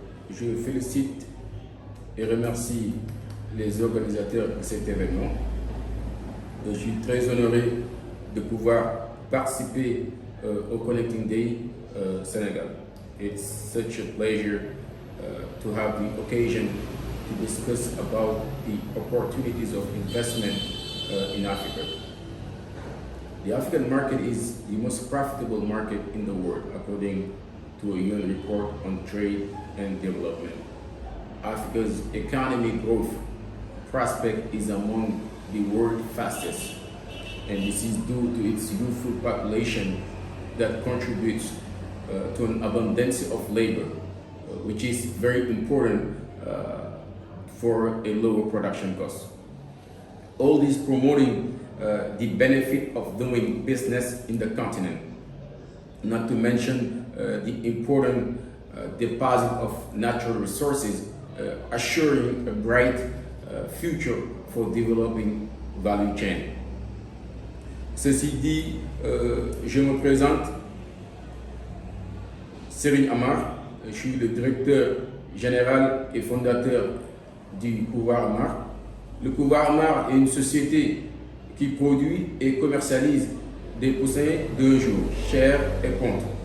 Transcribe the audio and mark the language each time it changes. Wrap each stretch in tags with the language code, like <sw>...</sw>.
<fr>Je félicite et remercie les organisateurs de cet événement. Je suis très honoré de pouvoir participer au Connecting Day Sénégal.</fr> <en>It's such a pleasure to have the occasion to discuss about the opportunities of investment in Africa. The African market is the most profitable market in the world, according to a UN report on trade and development. Africa's economic growth prospect is among the world's fastest, and this is due to its youthful population that contributes to an abundance of labor, which is very important for a lower production cost. All this promoting the benefit of doing business in the continent, not to mention the important deposit of natural resources, assuring a bright future for developing value chain.</en> <fr>Ceci dit, je me présente, Serigne Amar, je suis le directeur général et fondateur du Couvoir Amar. Le Couvoir Amar est une société qui produit et commercialise des poussins d'un jour, chair et ponte.</fr>